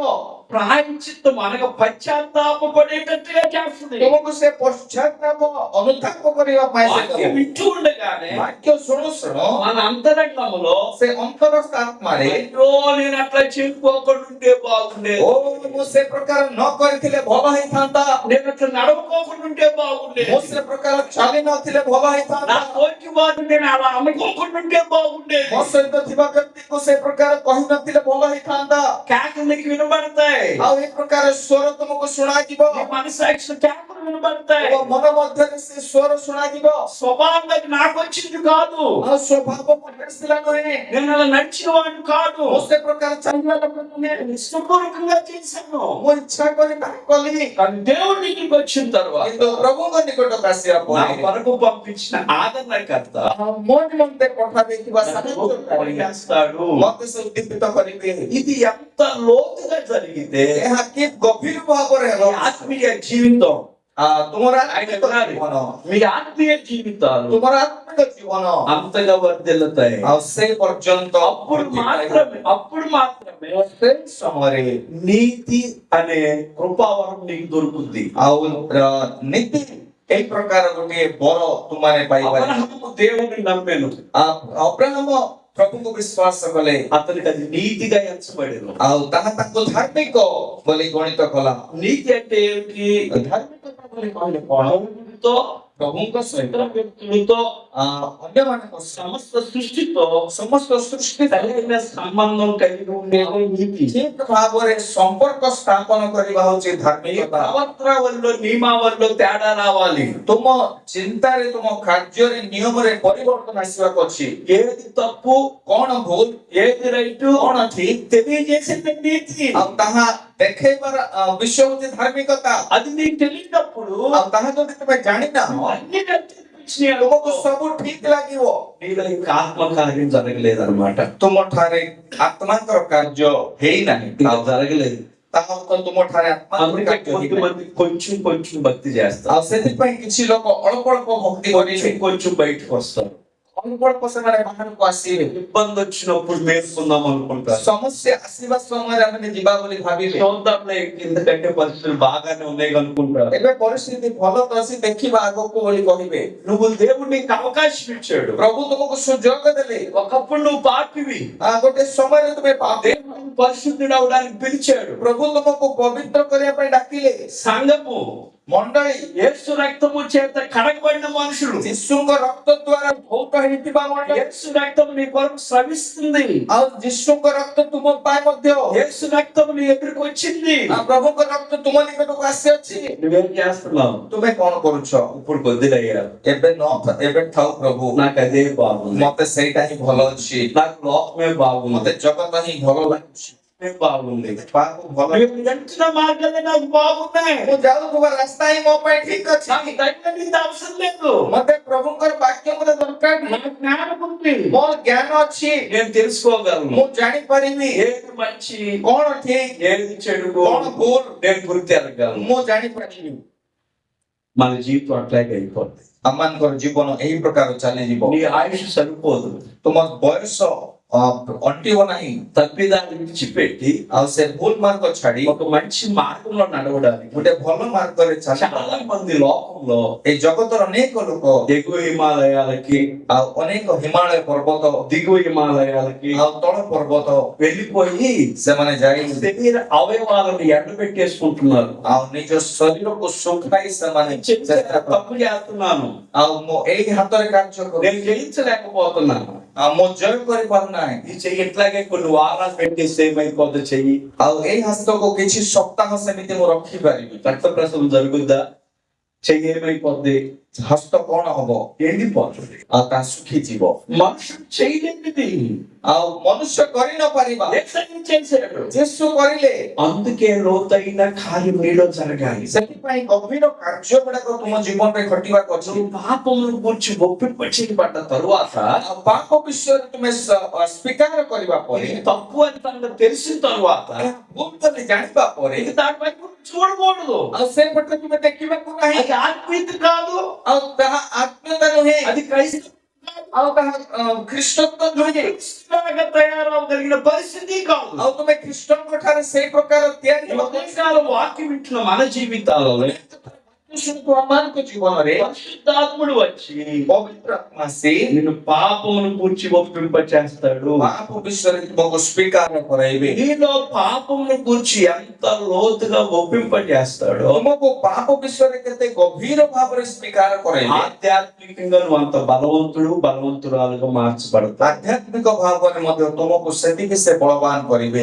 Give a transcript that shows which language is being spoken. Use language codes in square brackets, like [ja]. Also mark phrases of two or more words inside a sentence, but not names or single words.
[te] ప్రాయశ్చిత్తం అనగా పశ్చాత్తాపపడేటట్టుగా చేస్తుంది. [or] ତୁମକୁ ସେ ପଶ୍ଚାତ୍ତାପ ଅନୁତାପ କରିବା ପାଇଁ ସେ [te] వాక్యం [or] ଦେବ। [te] వింటూ ఉండగానే [or] ବାକ୍ୟ ଶୁଣୁ ଶୁଣ [te] మన అంతరంగంలో [or] ସେ ଅନ୍ତରସ୍ଥ ଆତ୍ମାରେ, [te] అయ్యో నేను అట్లా చెప్పుకోకుండా ఉంటే బాగుండేది, [or] ଓ ମୁଁ ସେ ପ୍ରକାର ନ କରିଥିଲେ ଭଲ ହେଇଥାନ୍ତା, [te] నేను అట్లా నడవకోకుండా ఉంటే బాగుండేది, [or] ମୁଁ ସେ ପ୍ରକାର ଚାଲି ନଥିଲେ ଭଲ [te] నా [or] ହେଇଥାନ୍ତା, [te] తోటి వారు నేను అలా అనుకోకుండా బాగుండేది. [or] ମୋ ସହିତ ଥିବା ବ୍ୟକ୍ତିକୁ ସେ ପ୍ରକାର କହିନଥିଲେ ଭଲ ହେଇଥାନ୍ତା। [te] కేకలు నీకు వినబడతాయి, [or] ଆଉ ଏ ପ୍ରକାର ସ୍ୱର ତୁମକୁ ଶୁଣାଯିବ, [te] నీ మనసాక్షి కేకలు వినబడతాయి. [or] ତୁମ ମନ ମଧ୍ୟରେ ସେ ସ୍ୱର ଶୁଣାଯିବ। [te] స్వభావంగా నాకు వచ్చింది కాదు, [or] ଆଉ ସ୍ୱଭାବକୁ ଆସିଲା ନୁହେଁ, [te] నేను అలా నడిచిన వాడిని కాదు, [or] ମୁଁ ସେ ପ୍ରକାର ଚାଲିବା ଲୋକ ନୁହେଁ, [te] ఇష్టపూర్వకంగా చేశాను. [or] ମୁଁ ଇଚ୍ଛା କରି ତାହା କଲି। [te] కానీ దేవుడి దగ్గరికి వచ్చిన తర్వాత [or] କିନ୍ତୁ ପ୍ରଭୁଙ୍କ ନିକଟକୁ ଆସିବା [te] నా [or] ପରେ [te] కొరకు పంపించిన ఆదరణకర్త [or] ମୋ నిମନ୍ତେ ପଠାଯାଇଥିବା ସାହାଯ୍ୟକାରୀ [te] చేస్తాడు. [or] ମତେ ସେ ଉଦ୍ଦୀପିତ କରିବେ। [te] ఇది ఎంత లోతుగా జరిగితే [or] ଏହା କି ଗଭୀର ଭାବରେ [te] ఈ ఆత్మీయ జీవితం, [or] ତୁମର [te] ఆయన [or] ଆତ୍ମିକ [te] అన్నారు, [or] ଜୀବନ, [te] మీ ఆత్మీయ జీవితాలు [or] ତୁମର ଆତ୍ମିକ ଜୀବନ [te] అంతగా వర్ధిల్లుతాయి. [or] ଆଉ ସେ ପର୍ଯ୍ୟନ୍ତ [te] అప్పుడు మాత్రమే [or] ସେ ସମୟରେ [te] నీతి అనే కృపావరం నీకు దొరుకుతుంది. [or] ଆଉ ନୀତି ଏଇ ପ୍ରକାର ଗୋଟିଏ ବର ତୁମମାନେ ପାଇପାରିବ। [te] అబ్రహాము దేవుని నమ్మెను, [or] ଅବ୍ରାହମ ପ୍ରଭୁଙ୍କୁ ବିଶ୍ୱାସ କଲେ, [te] అతనికి అది నీతిగా ఎంచబడెను. [or] ଆଉ ତାହା ତାଙ୍କୁ ଧାର୍ମିକ ବୋଲି ଗଣିତ କଲା। [te] నీతి అంటే ఏమిటి? [or] ଧାର୍ମିକତା ବୋଲି କହିଲେ କଣ? [te] దేవునితో, [or] ପ୍ରଭୁଙ୍କ ସହିତ [te] ఇతర వ్యక్తులతో, [or] ଅନ୍ୟମାନଙ୍କ ସହ [te] సమస్త సృష్టితో [or] ସମସ୍ତ ସୃଷ୍ଟି [te] సరైన సంబంధం కలిగి ఉండేది నీతి. [or] ଠିକ ଭାବରେ ସମ୍ପର୍କ ସ୍ଥାପନ କରିବା ହଉଛି [te] నీ [or] ଧାର୍ମିକତା। [te] ప్రవర్తనలో నియమావల్లో తేడా రావాలి. [or] ତୁମ ଚିନ୍ତାରେ ତୁମ କାର୍ଯ୍ୟରେ ନିୟମରେ ପରିବର୍ତ୍ତନ ଆସିବାକୁ ଅଛି। [te] ఏది తప్పు, [or] କଣ ଭୁଲ, [te] ఏది రైటు, [or] କଣ ଠିକ, [te] తెలియజేసేది నీతి. [or] ଆଉ ତାହା ଦେଖେଇବାର ବିଷୟ ହଉଛି ଧାର୍ମିକତା। [te] అది నీకు తెలియనప్పుడు [or] ଆଉ ତାହା ଯଦି ତୁମେ ଜାଣିନାହଁ, [te] అన్ని నచ్చిన [or] ତୁମକୁ ସବୁ ଠିକ ଲାଗିବ। [te] నీలో ఇంకా ఆత్మకార్యం జరగలేదన్నమాట. [or] ତୁମଠାରେ ଆତ୍ମାଙ୍କର କାର୍ଯ୍ୟ ହେଇନାହିଁ, [te] ఇంకా జరగలేదు. [or] ତାହା ଅର୍ଥ ତୁମଠାରେ ଆତ୍ମାଙ୍କର [te] అందుకే [or] କାର୍ଯ୍ୟ ହେଇନାହିଁ। [te] కొంతమంది కొంచెం భక్తి చేస్తారు, [or] ଆଉ ସେଥିପାଇଁ କିଛି ଲୋକ ଅଳ୍ପ ଅଳ୍ପ ଭକ୍ତି କରିବେ, [te] కొంచెం బయటకు వస్తారు. [or] ଅଳ୍ପ ଅଳ୍ପ ସେମାନେ ବାହାରକୁ ଆସିବେ। [te] ఇబ్బంది వచ్చినప్పుడు మేల్కొందాం అనుకుంటారు. [or] ସମସ୍ୟା ଆସିବା ସମୟରେ ଆମେ ଯିବା ବୋଲି ଭାବିବେ। [te] చూద్దాంలే, ఎందుకంటే పరిస్థితులు బాగానే ఉన్నాయి అనుకుంటారు. [or] ଏବେ ପରିସ୍ଥିତି ଭଲ ତ ଅଛି, ଦେଖିବା ଆଗକୁ ବୋଲି କହିବେ। [te] నువ్వు దేవుడు నీకు అవకాశం ఇచ్చాడు. [or] ପ୍ରଭୁ ତୁମକୁ ସୁଯୋଗ ଦେଲେ। [te] ఒకప్పుడు నువ్వు పాపివి, [or] ଗୋଟେ ସମୟରେ ତୁମେ ପାପୀ, [te] దేవుడు పరిశుద్ధుడు అవడానికి పిలిచాడు. [or] ପ୍ରଭୁ ତୁମକୁ ପବିତ୍ର କରିବା ପାଇଁ ଡାକିଲେ। [te] సంఘము, [or] ମଣ୍ଡଳୀ, [te] యేసు రక్తము చేత కడగబడిన మనుషులు, [or] ଯୀଶୁଙ୍କ ରକ୍ତ ଦ୍ୱାରା ଧୌତ ହେଇଥିବା ମଣ୍ଡଳୀ, [te] యేసు రక్తము నీ కొరకు స్రవిస్తుంది. [or] ଆଉ ଯୀଶୁଙ୍କ ରକ୍ତ ତୁମ ପାଇଁ ମଧ୍ୟ, [te] యేసు రక్తము నీ ఎదురుకు వచ్చింది. [or] ପ୍ରଭୁଙ୍କ ରକ୍ତ ତୁମ ନିକଟକୁ ଆସିଅଛି। [te] నువ్వేం చేస్తున్నావు? [or] ତୁମେ କଣ କରୁଛ? [te] ఇప్పుడు కొద్దిరయ్యా, [or] ଏବେ ଥାଉ ପ୍ରଭୁ, [te] నాకు అదే బాగుంది, [or] ମତେ ସେଇଟା ହିଁ ଭଲ ଅଛି, [te] నాకు లోకమే బాగుంది, [or] ମତେ జగତ ହିଁ ଭଲ ଲାଗୁଛି, [te] బాగుంది, [or] ପାପକୁ ଭଲ, [te] నువ్వు నడిచిన మార్గాలే నాకు బాగున్నాయి, [or] ମୁଁ ଯାଉଥିବା ରାସ୍ତା ହିଁ ମୋ ପାଇଁ ଠିକ ଅଛି, [te] నాకు దైవ నీతి అవసరం లేదు, [or] ମତେ ପ୍ରଭୁଙ୍କର ବାକ୍ୟ ମତେ ଦରକାର ନାହିଁ, [te] నాకు జ్ఞానం ఉంది, [or] ମୋ ଜ୍ଞାନ ଅଛି, [te] నేను తెలుసుకోగలను [or] ମୁଁ ଜାଣିପାରିବି [te] ఏది మంచి, [or] କଣ ଠିକ, [te] ఏది చెడు, [or] କଣ ଭୁଲ, [te] నేను గుర్తెరగలను. [or] ମୁଁ ଜାଣିପାରିବି। [te] మన జీవితం అట్లాగే అయిపోతుంది. [or] ଆମମାନଙ୍କର ଜୀବନ ଏହି ପ୍ରକାର ଚାଲିଯିବ। [te] నీ ఆయుష్ సరిపోదు. [or] ତୁମ ବୟସ ଅଣ୍ଟିବ ନାହିଁ। [te] తప్పిదాన్ని విడిచిపెట్టి [or] ଆଉ ସେ ଭୁଲ ମାର୍ଗ ଛାଡି [te] ఒక మంచి మార్గంలో నడవడానికి [or] ଗୋଟେ ଭଲ ମାର୍ଗରେ [te] చాలా [or] ଚାଲିବ। [te] మంది లోకంలో [or] ଏଇ ଜଗତର ଅନେକ ଲୋକ [te] ఎగువ హిమాలయాలకి, [or] ଆଉ ଅନେକ ହିମାଳୟ ପର୍ବତ [te] దిగువ హిమాలయాలకి [or] ଆଉ ତଳ ପର୍ବତ [te] వెళ్ళిపోయి [or] ସେମାନେ ଯାଇ [te] శరీర అవయవాలను ఎండబెట్టేసుకుంటున్నారు. [or] ଆଉ నిଜ ଶରୀରକୁ ଶୁଖାଇ ସେମାନେ ଚେଷ୍ଟା କର। [te] తప్పు చేస్తున్నాను, [or] ଆଉ ମୁଁ ଏଇ ହାତରେ କାର୍ଯ୍ୟ କରୁ, [te] నేను జయించలేకపోతున్నాను, [or] ଆଉ ମୁଁ ଜୟ କରିପାରୁନାହିଁ। [te] ఈ చెయ్యి ఇట్లాగే కొన్ని వారాలు పెట్టేస్తే ఏమైపోతుంది చెయ్యి, [or] ଆଉ ଏଇ ହସ୍ତକୁ କିଛି ସପ୍ତାହ ସେମିତି ମୁଁ ରଖିପାରିବି। [te] రక్త ప్రసవం జరుగుద్దా, చెయ్యి ఏమైపోద్ది, [or] ହସ୍ତ କଣ ହବ? [te] ఎండిపోతుంది. [or] ଆଉ ତାହା ଶୁଖିଯିବ। [te] మనుషుడు చేయలేనిది [or] ଆଉ ମନୁଷ୍ୟ କରି ନ ପାରିବା [te] యేసయ్య చేశాడు. [or] ଯୀଶୁ କରିଲେ। [te] అందుకే లోతైన కార్యం నీలో జరగాలి. [or] ସେଥିପାଇଁ ଗଭୀର କାର୍ଯ୍ୟ ଗୁଡାକ ତୁମ ଜୀବନରେ ଘଟିବାକୁ ଅଛି। [te] పాపమును గురించి ఒప్పింపచేయబడ్డ తరువాత, [or] ଆଉ ପାପ ବିଷୟରେ ତୁମେ ସ୍ୱୀକାର କରିବା ପରେ, [te] ఇది తప్పు అని తనకు తెలిసిన తరువాత [or] ଭୁଲ ବୋଲି ଜାଣିବା ପରେ, [te] ఇక దానిపై చూడకూడదు. [or] ଆଉ ସେପଟେ ତୁମେ ଦେଖିବାକୁ ନାହିଁ। [te] అది ఆత్మీయత కాదు, [or] ଆଉ ତାହା ଆତ୍ମୀୟତା ନୁହେଁ, [te] అది క్రైస్తవ [or] ଆଉ ତାହା ଖ୍ରୀଷ୍ଟତ୍ୱ ନୁହେଁ, [te] క్రీస్తులాగా తయారవగలిగిన పరిస్థితి కాదు. [or] ଆଉ ତୁମେ ଖ୍ରୀଷ୍ଟଙ୍କ ଠାରେ ସେଇ ପ୍ରକାର ତିଆରି ହେବାକୁ [te] ఉదయకాల వాక్యం వింటున్న మన జీవితాలలో [or] ଆମମାନଙ୍କ ଜୀବନରେ [te] పరిశుద్ధాత్ముడు వచ్చి [or] ପବିତ୍ର ଆତ୍ମା ଆସି [te] నిన్ను పాపమును కూర్చి ఒప్పింప చేస్తాడు. [or] ପାପ ବିଷୟରେ ତୁମକୁ ସ୍ୱୀକାର କରାଇବେ। [te] నీలో పాపమును కూర్చి ఎంత లోతుగా ఒప్పింప చేస్తాడో [or] ତୁମକୁ ପାପ ବିଷୟରେ କେତେ ଗଭୀର ଭାବରେ ସ୍ୱୀକାର କରାଇବେ। [te] ఆధ్యాత్మికంగా నువ్వు అంత బలవంతురాలుగా మార్చబడతావు. [or] ଆଧ୍ୟାତ୍ମିକ ଭାବରେ ମଧ୍ୟ ତୁମକୁ ସେତିକି ସେ ବଳବାନ କରିବେ।